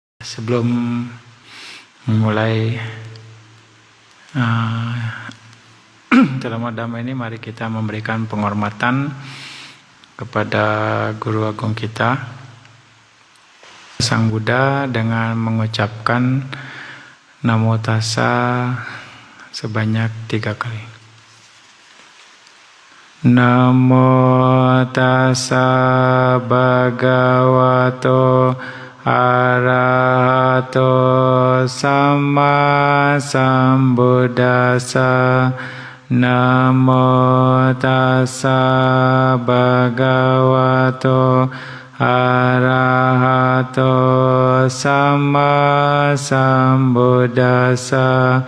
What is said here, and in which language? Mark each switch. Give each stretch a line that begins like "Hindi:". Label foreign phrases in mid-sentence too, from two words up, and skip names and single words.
Indonesian: sebelum memulai ceramah Dhamma ini, mari kita memberikan penghormatan kepada Guru Agung kita, Sang Buddha, dengan mengucapkan Namo Tassa sebanyak 3 kali.
Pali: Namo Tassa Bhagavato Arahato Samma Sambuddhassa. Namo Tassa Bhagavato Arahato Samma Sambuddhassa.